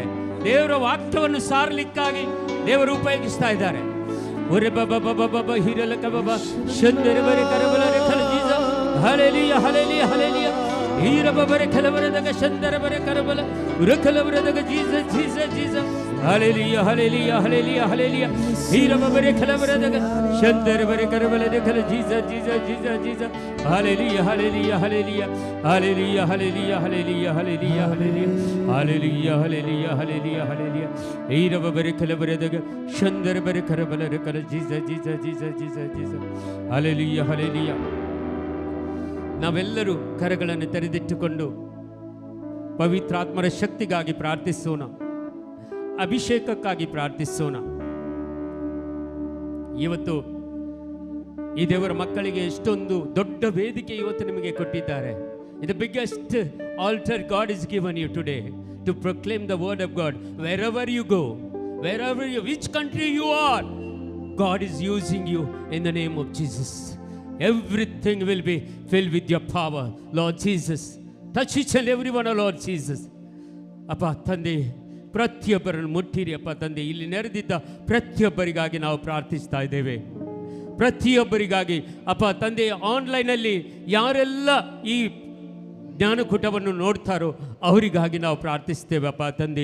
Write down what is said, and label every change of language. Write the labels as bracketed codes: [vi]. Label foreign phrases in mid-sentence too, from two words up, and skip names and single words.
[kn] ದೇವರ ವಾಕ್ಯವನ್ನು ಸಾರ್ಲಿಕ್ಕಾಗಿ ದೇವರು ಉಪಯೋಗಿಸ್ತಾ ಇದ್ದಾರೆ. ಒರೆ ಬಾಬಾ ಬಾಬಾ ಬಾಬಾ ಹಿರಲಕ ಬಾಬಾ ಶಂದರ ಬರೆ ಕರಬಲರೆ ಖಲಜೀಜ. [en] ಹಲ್ಲೆಲೂಯಾ, ಹಲ್ಲೆಲೂಯಾ, ಹಲ್ಲೆಲೂಯಾ. ಹೀರ ಬಬರೆ ಖಲಬರದಾಗ ಶಂದರ ಬರೆ ಕರಬಲ ಉರ ಖಲಬರದಾಗ ಜೀಸಸ್, ಜೀಸಸ್, ಜೀಸಸ್. Hallelujah, hallelujah, hallelujah, hallelujah. Hirabare kalabaradaga. Shandar bare karabalade kala. Jesus, Jesus, Jesus, Jesus. Hallelujah, hallelujah, hallelujah. Hallelujah, hallelujah, hallelujah, hallelujah, hallelujah. Hallelujah, hallelujah, hallelujah, hallelujah. Hirabare kalabaradaga. Shandar bare karabalade kala. Jesus, Jesus, Jesus, Jesus, Jesus. Hallelujah, hallelujah. [kn] ನಾವೆಲ್ಲರೂ ಕರಗಳನ್ನು ತೆರೆದಿಟ್ಟುಕೊಂಡು ಪವಿತ್ರಾತ್ಮರ ಶಕ್ತಿಗಾಗಿ ಪ್ರಾರ್ಥಿಸೋಣ, ಅಭಿಷೇಕಕ್ಕಾಗಿ ಪ್ರಾರ್ಥಿಸೋಣ. ಇವತ್ತು ಈ ದೇವರ ಮಕ್ಕಳಿಗೆ ಎಷ್ಟೊಂದು ದೊಡ್ಡ ವೇದಿಕೆ ಇವತ್ತು ನಿಮಗೆ ಕೊಟ್ಟಿದ್ದಾರೆ. [en] ಇದು biggest altar God is given you today to proclaim the word of God. wherever you go, wherever you, which country you are, God is using you in the name of Jesus. Everything will be filled with your power, Lord Jesus. Touch each and every one, Lord Jesus. [kn] ಅಪ್ಪ ತಂದೆ, ಪ್ರತಿಯೊಬ್ಬರನ್ನು ಮುಟ್ಟಿರಿ ಅಪ್ಪ ತಂದೆ. ಇಲ್ಲಿ ನೆರೆದಿದ್ದ ಪ್ರತಿಯೊಬ್ಬರಿಗಾಗಿ ನಾವು ಪ್ರಾರ್ಥಿಸ್ತಾ ಇದ್ದೇವೆ. ಪ್ರತಿಯೊಬ್ಬರಿಗಾಗಿ ಅಪ್ಪ ತಂದೆ, ಆನ್ಲೈನಲ್ಲಿ ಯಾರೆಲ್ಲ ಈ ಜ್ಞಾನಕೂಟವನ್ನು ನೋಡ್ತಾರೋ ಅವರಿಗಾಗಿ ನಾವು ಪ್ರಾರ್ಥಿಸ್ತೇವೆ ಅಪ್ಪ ತಂದೆ.